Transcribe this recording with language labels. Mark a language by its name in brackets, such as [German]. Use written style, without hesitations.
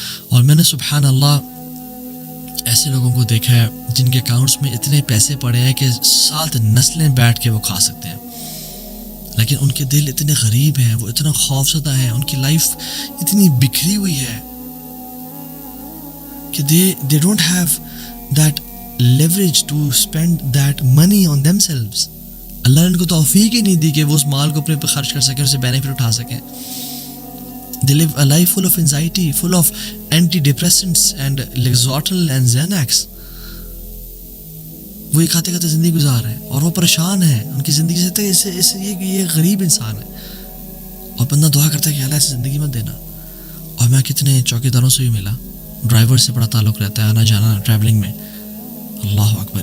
[Urdu] اور میں نے سبحان اللہ ایسے لوگوں کو دیکھا ہے جن کے اکاؤنٹس میں اتنے پیسے پڑے ہیں کہ 7 نسلیں بیٹھ کے وہ کھا سکتے ہیں، لیکن ان کے دل اتنے غریب ہیں، وہ اتنا خوفزدہ ہیں، ان کی لائف اتنی بکھری ہوئی ہے کہ [English] they don't have that leverage to spend that money on themselves. [Urdu] اللہ نے ان کو توفیق ہی نہیں دی کہ وہ اس مال کو اپنے پہ خرچ کر سکیں، اسے بینیفٹ اٹھا سکیں. [English] They live a life full of anxiety, full of antidepressants and Lexotal and Xanax. [Urdu] وہ یہ کھاتے کھاتے زندگی گزار رہے ہیں اور وہ پریشان ہیں ان کی زندگی سے. یہ غریب انسان ہے اور بندہ دعا کرتا ہے کہ اللہ ایسی زندگی مت دینا. اور میں کتنے چوکیداروں سے بھی ملا، ڈرائیور سے بڑا تعلق رہتا ہے، آنا جانا ٹریولنگ میں. اللہ اکبر.